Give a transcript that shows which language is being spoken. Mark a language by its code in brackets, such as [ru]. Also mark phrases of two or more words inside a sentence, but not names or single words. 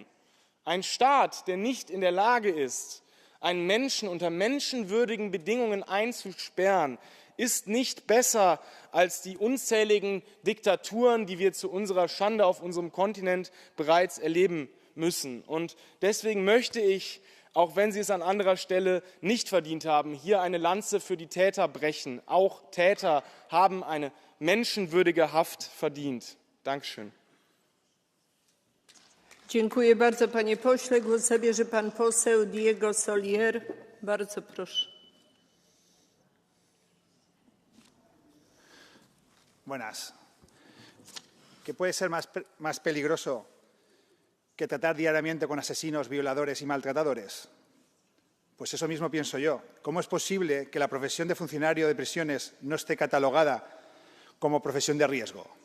[de] Ein Staat, der nicht in der Lage ist, einen Menschen unter menschenwürdigen Bedingungen einzusperren, ist nicht besser als die unzähligen Diktaturen, die wir zu unserer Schande auf unserem Kontinent bereits erleben müssen. Und deswegen möchte ich, auch wenn sie es an anderer Stelle nicht verdient haben, hier eine Lanze für die Täter brechen. Auch Täter haben eine menschenwürdige Haft verdient. Dankeschön. [pl] Dziękuję bardzo, panie pośle. Głos zabierze pan poseł Diego Solier. Bardzo proszę. [es] Buenas. ¿Qué puede ser más peligroso que tratar diariamente con asesinos, violadores y maltratadores? Pues eso mismo pienso yo. ¿Cómo es posible que la profesión de funcionario de prisiones no esté catalogada como profesión de riesgo?